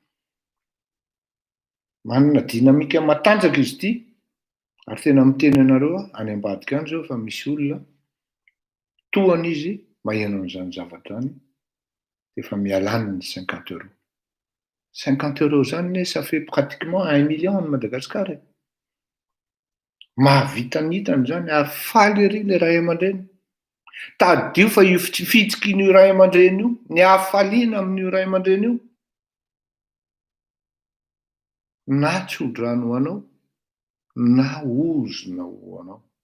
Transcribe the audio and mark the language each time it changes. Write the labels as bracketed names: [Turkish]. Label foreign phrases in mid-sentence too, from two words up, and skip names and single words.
[Malagasy] Manana dinamika matanjaka izy ity, ary tena miteny anareo any ambadika any zao fa misy olona tohany izy maheno an'izany zavatra any dia efa mialany ny 50 €. [French] 50 € zany ne ça fait pratiquement 1 million en Madagasikara. [Malagasy] Mahavita nitany zany ary faly ery le ray aman-dreny. Tadio fa io fitsikin'io ray aman-dreny io, ny hafaliana amin'io ray aman-dreny io, na tsodrano ho anao, na ozona ho anao.